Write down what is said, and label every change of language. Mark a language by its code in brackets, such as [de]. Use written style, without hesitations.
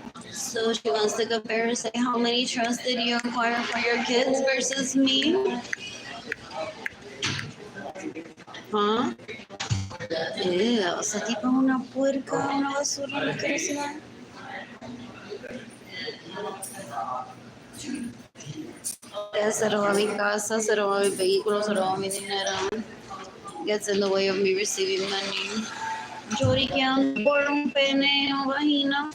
[en] So she wants to compare and say, how many trust did you acquire for your kids versus me? Huh? [es] Ew, esa tipa es una puerca, una basura, no quiero decir nada. Se roba mi casa, se roba mi vehículo, se roba mi dinero. [en] Gets in the way of me receiving money. [es] Lloriqueando por un pene o vagina.